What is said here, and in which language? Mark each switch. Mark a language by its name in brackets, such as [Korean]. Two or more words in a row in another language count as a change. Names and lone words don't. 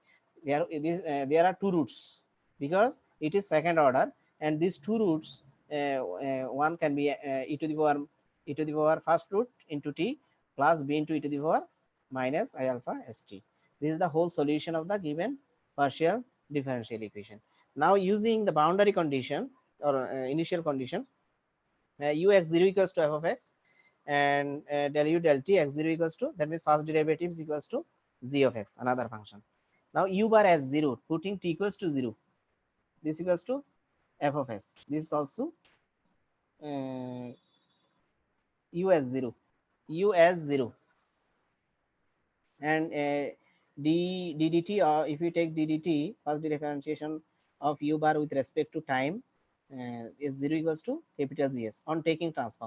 [English] There are two roots because it is second order, and these two roots, one can be e to the power first root into t plus b into e to the power minus I alpha st. This is the whole solution of the given partial differential equation. Now using the boundary condition or initial condition, ux0 equals to f of x and del u del t x0 equals to, that means first derivative is equals to g of x, another function. Now u bar as 0, putting t equals to 0, this equals to f of s. This is also uh, u as 0, u as 0, and ddt, or if you take ddt, first differentiation of u bar with respect to time is 0 equals to capital Gs on taking transform.